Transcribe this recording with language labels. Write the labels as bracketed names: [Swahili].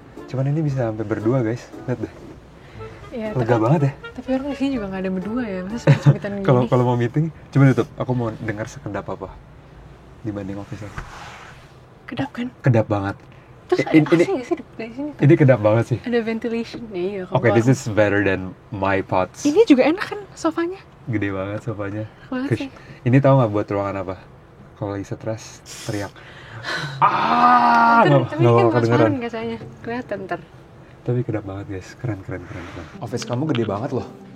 [Indonesian] Cuman ini bisa sampai berdua guys. Lihat deh. Ya, Lega banget ya. Tapi orang di sini juga nggak ada berdua ya. Masa sempit-sempitan gini. Kalau mau meeting, coba tutup. Aku mau dengar sekedap apa dibanding office aku. Kedap kan? Kedap banget. Terus ada AC nggak sih dari sini? Ini kedap banget sih. Ada ventilation. Iya. [English] Oke, this is better than my pots. [Indonesian] Ini juga enak kan sofanya? Gede banget sofanya. Banget sih. Ini tahu nggak buat ruangan apa? Kalau lagi stres, teriak. Nggak Tapi kan bakal kedengeran. transparan kacanya. Kelihatan ntar. Tapi kedap banget guys, keren. Office kamu gede banget loh.